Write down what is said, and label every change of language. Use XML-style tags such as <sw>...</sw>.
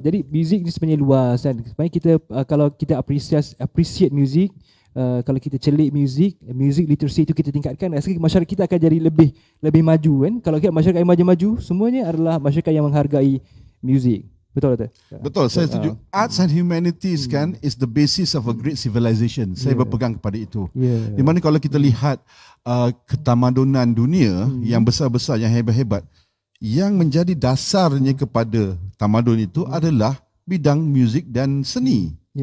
<ms>Jadi muzik ni sebenarnya luas kan. Sebenarnya kita kalau kita appreciate muzik, kalau kita celik muzik literacy itu kita tingkatkan, rasa masyarakat kita akan jadi lebih maju kan. Kalau kita masyarakat yang maju-maju, semuanya adalah masyarakat yang menghargai muzik. Betul. Betul, saya setuju.</ms> <en>Arts and humanities kan is the basis of a great civilization.</en> <ms>Saya berpegang kepada itu. Di mana kalau kita lihat ketamadunan dunia yang besar-besar, yang hebat-hebat, yang menjadi dasarnya kepada tamadun itu adalah bidang muzik dan seni.</ms>